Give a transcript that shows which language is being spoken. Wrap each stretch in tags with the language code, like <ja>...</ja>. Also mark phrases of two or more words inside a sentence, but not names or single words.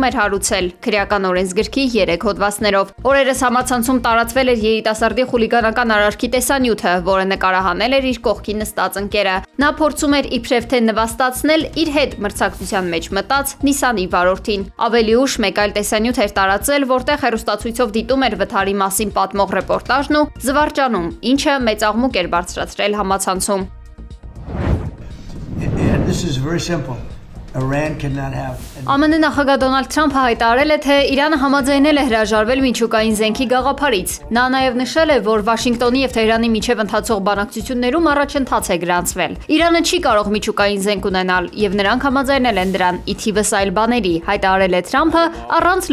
<hy>էր հարուցել քրեական օրենսգրքի 3 հոդվածներով։ Օրերս համացանցում տարածվել էր երիտասարդի խուլիգանական արարքի տեսանյութը, որը նկարահանել էր իր կողքի նստած ընկերը։ Նա փորձում էր իբրև թե նվաստացնել իր հետ մրցակցության մեջ մտած Նիսանի վարորդին։ Ավելի ուշ մեկ այլ տեսանյութ էր տարածել, որտեղ հեռուստացույցով դիտում էր վթարի մասին պատմող ռեպորտաժն ու զվարճանում, ինչը մեծ աղմուկ էր բարձրացրել համացանցում։</hy> <en>This is very simple. Iran cannot have.</en> <hy>ԱՄՆ նախագահ Դոնալդ Թրամփը հայտարարել է, թե Իրանը համաձայնել է հրաժարվել միջուկային զենքի գաղափարից։ Նա նաև նշել է, որ Վաշինգտոնի եւ Թեհրանի միջև ընթացող բանակցություններում առաջընթաց է գրանցվել։ Իրանը չի կարող միջուկային զենք ունենալ եւ նրանք համաձայնել են դրան, ի թիվս այլ բաների, հայտարարել է Թրամփը առանց</hy>